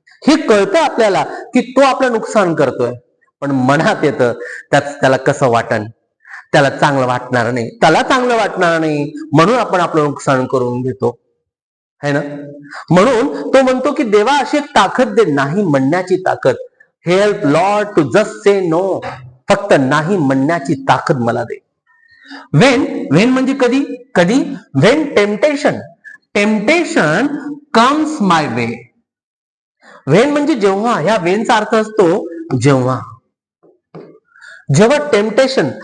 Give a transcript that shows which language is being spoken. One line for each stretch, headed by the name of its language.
Marathi: हे कळतं आपल्याला की तो आपलं नुकसान करतोय, पण मनात येतं त्याला कसं वाटण, त्याला चांगलं वाटणार नाही, त्याला चांगलं वाटणार नाही, म्हणून आपण आपलं नुकसान करून घेतो, है ना. म्हणून तो म्हणतो की देवा अशी एक ताकद दे, नाही म्हणण्याची ताकद.
English: Help Lord to just say no.
Marathi: फक्त नाही म्हणण्याची ताकद मला दे. वेन म्हणजे कधी Wien
English: Temptation comes my way.
Marathi: Wien म्हणजे जेव्हा. ह्या वेनचा अर्थ असतो जेव्हा टेम्पटेशन.